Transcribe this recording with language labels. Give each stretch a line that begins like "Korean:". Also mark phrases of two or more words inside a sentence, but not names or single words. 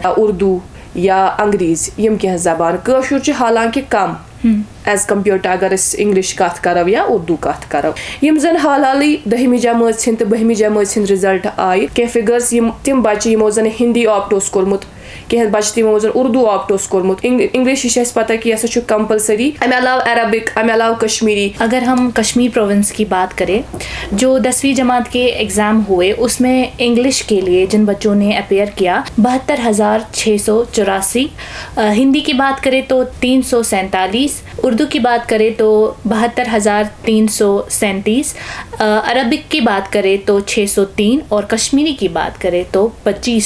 Urdu: اردوٗ یا انگریٖزی
Kashmiri: یِم کینٛہہ زبان, کٲشُر چھُ حالانکہِ کم
English: as compared to
Kashmiri: اگر أسۍ انگلش کتھ کرو یا اردوٗ کتھ کرو. یِم زن حال حالٕے 10ہمہِ جمٲژ ہٕنٛدۍ تہٕ 12ہمہِ جمٲژ ہٕنٛدۍ رِزلٹ آیہِ, کینٛہہ فِگٲرٕس یِم تِم بچہِ یِمو زن ہِندی آپٹ اوس کوٚرمُت, کینٛہہ بچہِ تہِ یِمو زن اردوٗ آپٹ اوس کوٚرمُت. انگلش چھِ اَسہِ پتہ کہِ یہِ ہسا چھُ کمپلسری, امہِ علاوٕ عربک, امہِ علاوٕ کشمیری.
Urdu: اگر ہم کشمیر پروونس کی بات کریں, جو 10ویں جماعت کے ایگزام ہوئے اس میں انگلش کے لیے جن بچوں نے اپیئر کیا 72,684, ہندی کی بات کریں تو 347, اردو کی بات کریں تو 72,337, عربک کی بات کریں تو 603 اور کشمیری کی بات کریں تو 25.